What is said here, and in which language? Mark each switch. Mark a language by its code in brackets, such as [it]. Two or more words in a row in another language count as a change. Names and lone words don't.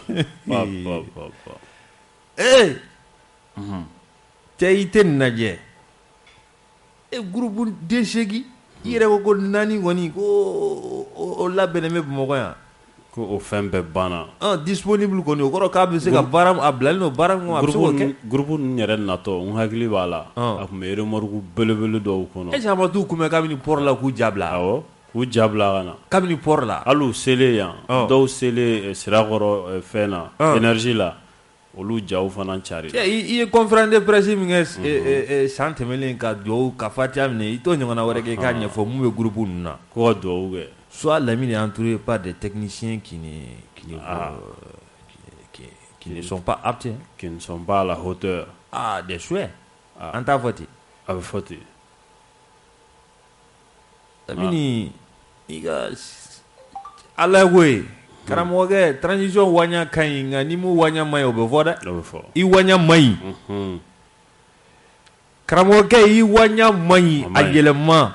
[bm] cɛ i tɛ nin lajɛ groupe den 8 i yɛrɛ ko 4 kɔni ko o labɛnnen bɛ Bamakɔ yan ko o fɛn bɛɛ banna disponible kɔni o kɔrɔ k'a bɛ se ka baara a bilalen don baara min a bɛ se k'o kɛ groupe ninnu yɛrɛ natɔ n hakili b'a la a tun bɛ remorque belebele dɔw kɔnɔ est-ce que a ma t'u kunbɛn kabini port la k'u jabila awɔ k'u jabila ka na kabini port la hali u selen yan dɔw selen sirakɔrɔ fɛn na énergie la olu jaw fana cari i ye [fr] conférence de presse [bm] min kɛ san tɛmɛnen ka duwawu ka fatiya minɛ i t'o ɲɔgɔnna wɛrɛ kɛ k'a ɲɛfɔ mun bɛ groupe ninnu na ko ka duwawu kɛ [fr] soit Lamine est entouré par des techniciens qui ne sont pas aptes qui ne sont pas à la hauteur des souhaits [bm] an t'a fɔ ten a bɛ fɔ ten Lamine i ka ala ko ye karamɔgɔkɛ transition waɲa ka ɲi nka ni mu waɲa ma ɲi o bɛ fɔ dɛ o bɛ fɔ i waɲa ma ɲi karamɔgɔkɛ i waɲa ma ɲi a yɛlɛma